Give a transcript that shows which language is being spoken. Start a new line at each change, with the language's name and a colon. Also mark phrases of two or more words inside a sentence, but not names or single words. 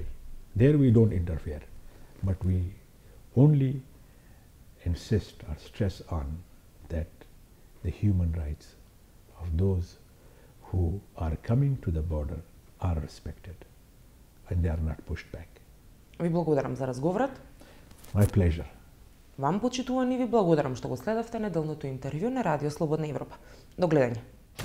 English: There we don't interfere, but we only insist or stress on that the human rights of those who are coming to the border are respected and they are not pushed back.
Macedonian: Ви благодарам за разговорот.
English: My pleasure.
Macedonian: Вам, почитувани, ви благодарам што го следавте неделното интервју на Радио Слободна Европа. До гледање.